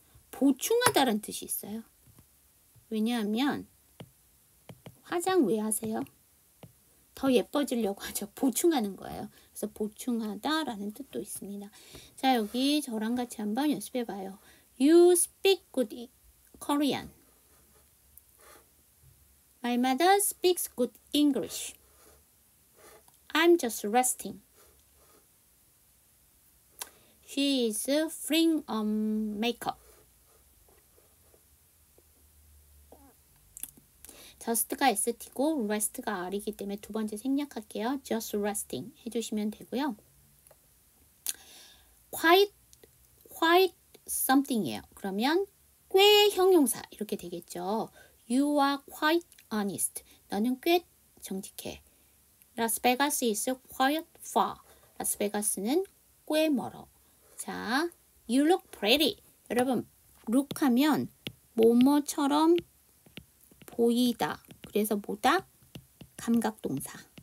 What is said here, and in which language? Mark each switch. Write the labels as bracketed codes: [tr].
[ko] 보충하다라는 뜻이 있어요. 왜냐하면 화장 왜 하세요? 더 예뻐지려고 하죠. 보충하는 거예요. 그래서 보충하다라는 뜻도 있습니다. 자, 여기 저랑 같이 한번 연습해 봐요. [en] You speak good Korean. My mother speaks good English. I'm just resting. She is freeing makeup. [ko] just가 st고 rest가 r이기 때문에 두 번째 생략할게요. [en] just resting [ko] 해주시면 되고요. [en] quite something이에요. [ko] 그러면 꽤 형용사 이렇게 되겠죠. [en] You are quite honest. [ko] 너는 꽤 정직해. [en] Las Vegas is quite far. [ko] 라스베가스는 꽤 멀어. [en] 자, you look pretty. [ko] 여러분, look 하면 뭐뭐처럼 보이다. 그래서 뭐다? 감각동사.